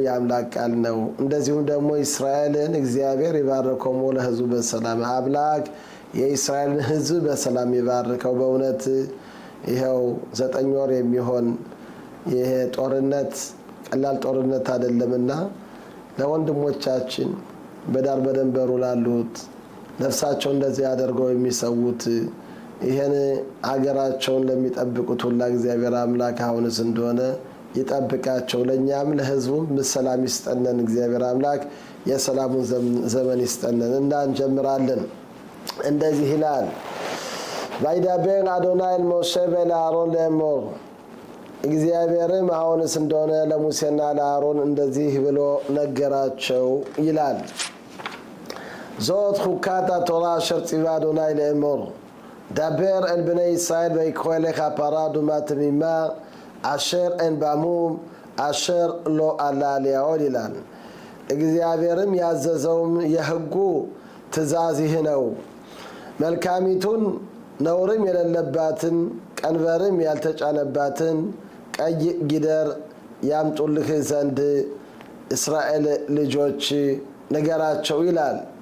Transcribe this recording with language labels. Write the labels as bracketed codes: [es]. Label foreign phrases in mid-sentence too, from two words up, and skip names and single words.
[am] የአምላክ ቃል ነው። እንደዚሁም ደግሞ እስራኤልን እግዚአብሔር ይባርኮሙ ለሕዝቡ በሰላም አምላክ የእስራኤልን ሕዝብ በሰላም ይባርከው። በእውነት ይሄው 9 ወር የሚሆን ይሄ ጦርነት ቀላል ጦርነት አይደለምና ለወንድሞቻችን በዳር በደንበሩ ላሉት ነፍሳቸው እንደዚህ ያደርገው የሚሰውት ይሄን አገራቸውን ለሚጠብቁት ሁላ እግዚአብሔር አምላክ አሁንስ እንደሆነ ይጠብቃቸው። ለኛም ለህዝቡም ሰላም ይስጠነን እግዚአብሔር አምላክ የሰላሙን ዘመን ይስጠነን እና እንጀምራለን። እንደዚህ ይላል [he] וידבר אדוני אל משה ואל אהרון לאמור [am] እግዚአብሔርም አሁንስ እንደሆነ ለሙሴና ለአሮን እንደዚህ ብሎ ነገራቸው ይላል። [he] זאת חוקת התורה אשר ציווה אדוני לאמור דבר [am] אל בני ישראל ויקחו אליך פרה אדומה תמימה אשר אין בה מום אשר לא עלה ליאול ይላል። እግዚአብሔርም ያዘዘውም የሕጉ ትእዛዝ ይህ ነው። መልካሚቱን ነውርም የሌለባትን ቀንበርም ያልተጫነባትን ቀይ ጊደር ያምጡልህ ዘንድ እስራኤል ልጆች ነገራቸው ይላል።